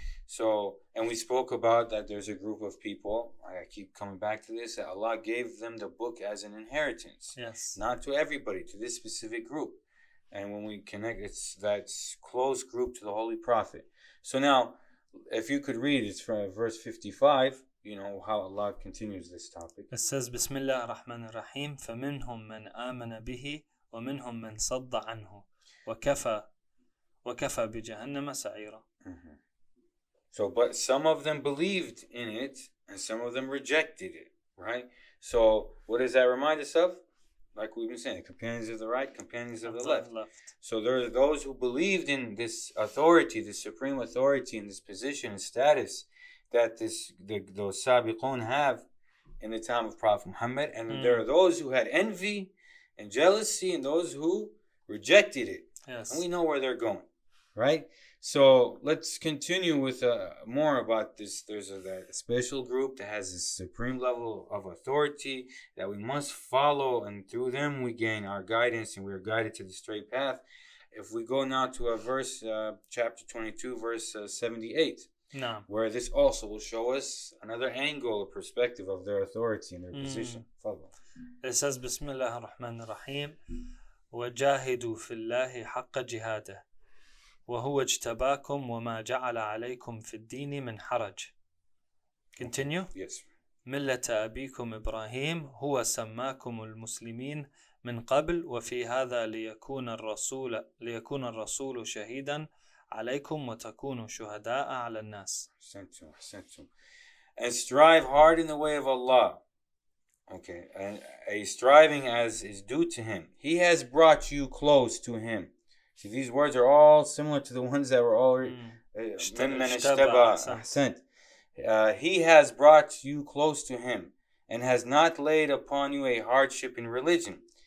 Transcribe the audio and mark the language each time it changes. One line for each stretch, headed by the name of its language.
English: So, and we spoke about that there's a group of people, I keep coming back to this, that Allah gave them the book as an inheritance. Not to everybody, to this specific group. And when we connect, it's that close group to the Holy Prophet. So now, if you could read, it's from verse 55, you know, how Allah continues this topic. It says,
Arabic: بسم الله الرحمن الرحيم فمنهم من آمن به ومنهم من صد عنه وكفى بجهنم سعيرا.
English: So, but some of them believed in it and some of them rejected it, right? So, what does that remind us of? Like we've been saying, companions of the right, companions of the left. So there are those who believed in this authority, this supreme authority, and this position and status that those Sabiqun have in the time of Prophet Muhammad. And there are those who had envy and jealousy and those who rejected it. And we know where they're going, right? So let's continue with more about this. There's a special group that has this supreme level of authority that we must follow, and through them we gain our guidance and we are guided to the straight path. If we go now to a verse, chapter 22, verse 78, where this also will show us another angle, a perspective of their authority and their position. It says,
Arabic: بسم الله الرحمن الرحيم وجاهدوا في الله حق جهاده وهو اجتباكم وما جعل عليكم في الدين من حرج.
English: Continue. Yes.
Arabic: ملة أبيكم إبراهيم هو سماكم المسلمين من قبل وفي هذا ليكون الرسول شهيدا عليكم وتكونوا شهداء على الناس. أحسنتم.
English: And strive hard in the way of Allah. Okay, and a striving as is due to Him. He has brought you close to Him. See, these words are all similar to the ones that were already. He has brought you close to Him and has not laid upon you a hardship in religion.